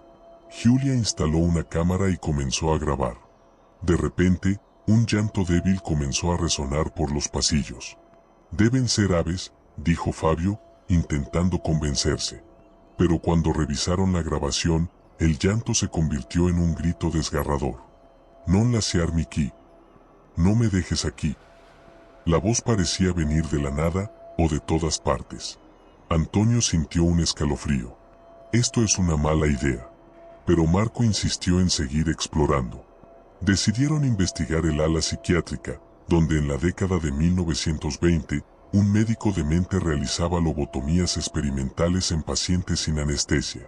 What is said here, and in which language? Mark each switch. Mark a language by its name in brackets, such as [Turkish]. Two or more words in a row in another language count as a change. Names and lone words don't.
[Spanish] Julia instaló una cámara y comenzó a grabar. De repente, un llanto débil comenzó a resonar por los pasillos. Deben ser aves, dijo Fabio, intentando convencerse. Pero cuando revisaron la grabación, el llanto se convirtió en un grito desgarrador. [Italian] Non lasciarmi qui. [Spanish] No me dejes aquí. La voz parecía venir de la nada, o de todas partes. Antonio sintió un escalofrío. Esto es una mala idea. Pero Marco insistió en seguir explorando. Decidieron investigar el ala psiquiátrica, donde en la década de 1920, un médico demente realizaba lobotomías experimentales en pacientes sin anestesia.